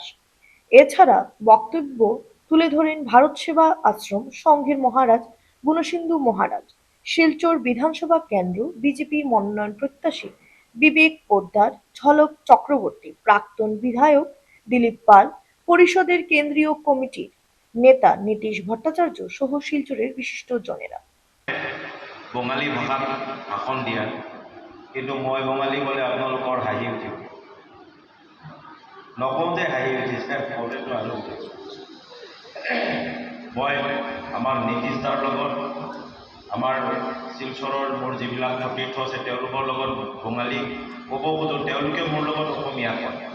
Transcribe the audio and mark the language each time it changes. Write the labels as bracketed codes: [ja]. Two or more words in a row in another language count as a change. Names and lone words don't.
[bn] এছাড়া বক্তব্য তুলে ধরেন ভারত সেবা আশ্রম সংঘের মহারাজ গুণসিন্ধু মহারাজ, শিলচর বিধানসভা কেন্দ্র বিজেপি মনোনয়ন প্রত্যাশী বিবেক পোদ্দার, ঝলক চক্রবর্তী, প্রাক্তন বিধায়ক দিলীপ পাল, পরিষদের কেন্দ্রীয় কমিটির নেতা নীতিশ ভট্টাচার্য সহ শিলচরের বিশিষ্ট জনেরা। [as] বঙালী ভাষাত ভাষণ দিয়া, কিন্তু মই বঙালী বলে আপোনালোকৰ হাঁহি উঠিব। নকওঁতে হাঁহি উঠিছে, কওঁতেতো আৰু উঠিছে। মই আমাৰ নীতিশ দাৰ লগত, আমাৰ শিলচৰৰ মোৰ যিবিলাক সতীৰ্থ আছে তেওঁলোকৰ লগত বঙালী ক'ব খোজোঁ, তেওঁলোকে মোৰ লগত অসমীয়া কয়।